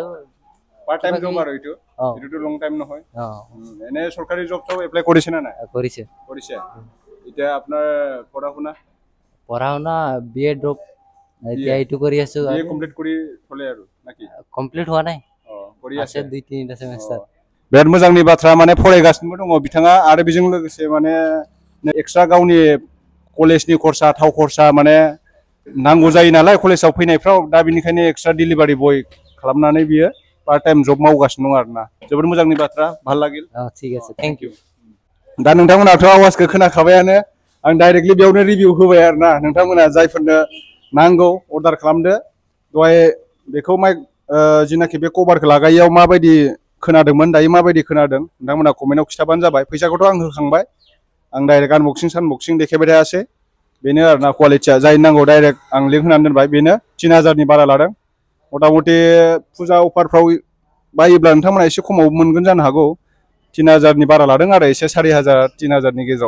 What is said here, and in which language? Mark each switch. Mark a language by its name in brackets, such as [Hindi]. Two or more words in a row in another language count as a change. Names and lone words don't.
[English] part time job [Assamese] আৰু এটোটো [English] long time [Assamese] নহয় এনে সরকারি জব তো এপ্লাই কৰিছে না নাই কৰিছে এতিয়া আপোনাৰ পঢ়া-শুনা বিএ ড্ৰপ এতিয়া এইটো কৰি আছো বিএ কমপ্লিট কৰি থলে আৰু নাকি কমপ্লিট হোৱা নাই কৰি আছে 2-3টা সেমিস্টাर [Bodo] बिराद मोजांनि बाथ्रा माने फरायगासिनो दङ बिथाङा आरो बेजों लोगोसे माने एक्सट्रा गावनि कलेजनि खरसा थाव खरसा माने नांगौ जायो नालाय कलेजाव फैनायफ्राव दा बेनिखायनो [English] extra delivery [Bodo] बय खालामनानै बियो [English] part time job [Bodo] मावगासिनो दं आरोना जोबोद मोजांनि बाथ्रा [Assamese] ভাল লাগিল ঠিক আছে [English] thank you [Bodo] दा नोंथांमोनाथ' आवाजखौ खोनाखाबायानो आं डाइरेक्टलि बेयावनो रिभिउ होबाय आरोना नोंथांमोना जायफोरनो नांगौ अर्डार खालामदो दहाय बेखौ जिनाखि बे कभारखौ लागायैयाव माबायदि खोनादोंमोन दायो माबायदि खोनादों नोंथांमोना कमेन्टआव खिथाबानो जाबाय फैसाखौथ' आं होखांबाय आं डाइरेक्ट आनबक्सिं सानबक्सिं देखायबाय थायासै बेनो आरोना क्वालिटिया जाय नांगौ डाइरेक्ट आं लिंक होनानै दोनबाय बेनो 3000नि बारा लादों मथा मथि फुजा अफारफ्राव बायोब्ला नोंथांमोना एसे खमाव मोनगोन जानो हागौ 3000नि बारा लादों आरो एसे 4000 3000नि गेजेराव